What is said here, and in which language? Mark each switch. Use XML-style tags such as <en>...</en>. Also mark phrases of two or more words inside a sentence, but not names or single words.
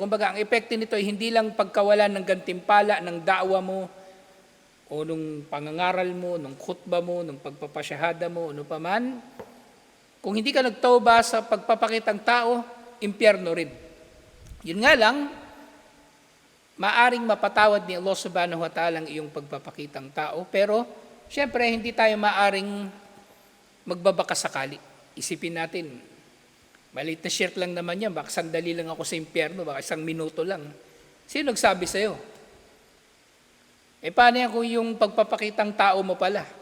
<tl>Kumbaga, ang epekto nito ay hindi lang pagkawalan ng gantimpala ng daawa mo o nung pangangaral mo, nung khutba mo, nung pagpapasyahada mo, ano pa man. Kung hindi ka nagtauba sa pagpapakitang tao, impyerno rin. Yun nga lang, maaring mapatawad ni Allah</tl> <ar>سبحانه وتعالى</ar> <tl>ang iyong pagpapakitang tao, pero syempre hindi tayo maaring magbabaka sakali. Isipin natin, maliit na shirk lang naman yan, baka sandali lang ako sa impyerno, baka isang minuto lang. Sino nagsabi sa'yo? Paano yan kung yung pagpapakitang tao mo pala?</tl>